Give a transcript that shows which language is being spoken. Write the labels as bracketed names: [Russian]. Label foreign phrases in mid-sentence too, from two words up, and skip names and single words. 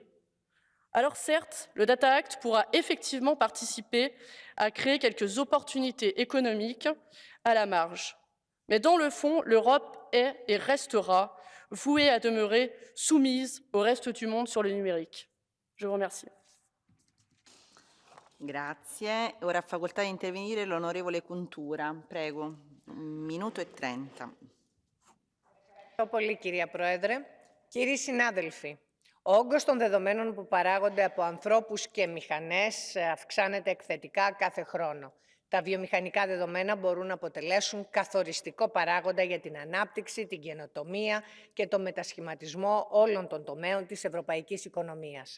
[French] Alors certes, le Data Act pourra effectivement participer à créer quelques opportunités économiques à la marge. Mais dans le fond, l'Europe est et restera vouée à demeurer soumise au reste du monde sur le numérique. Je vous remercie. [Italian] Grazie. Ora ha facoltà di intervenire l'onorevole Cuntura. Prego, 1 minuto e 30. [Greek] Ευχαριστώ πολύ, κυρία Πρόεδρε. Κύριοι συνάδελφοι, ο όγκος των δεδομένων που παράγονται από ανθρώπους και μηχανές αυξάνεται εκθετικά κάθε χρόνο. Τα βιομηχανικά δεδομένα μπορούν να αποτελέσουν καθοριστικό παράγοντα για την ανάπτυξη, την καινοτομία και το μετασχηματισμό όλων των τομέων της ευρωπαϊκής οικονομίας.